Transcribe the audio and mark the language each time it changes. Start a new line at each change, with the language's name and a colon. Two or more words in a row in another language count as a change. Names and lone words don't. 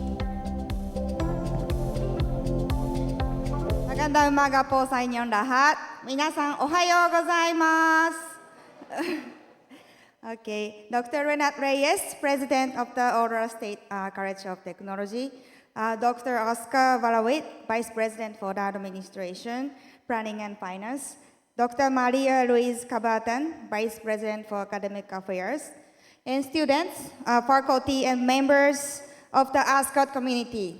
Filipino: Magandang umaga po sa inyong lahat.
Japanese: 皆さんおはようございます。
English: Okay, Dr. Renat Reyes, President of the Aurora State College of Technology, Dr. 𝗧𝗵𝗲 Vice President for the Administration, Planning and Finance, Dr. Maria Louise Cabatan, Vice President for Academic Affairs, and students, faculty, and members of the ASCOT community.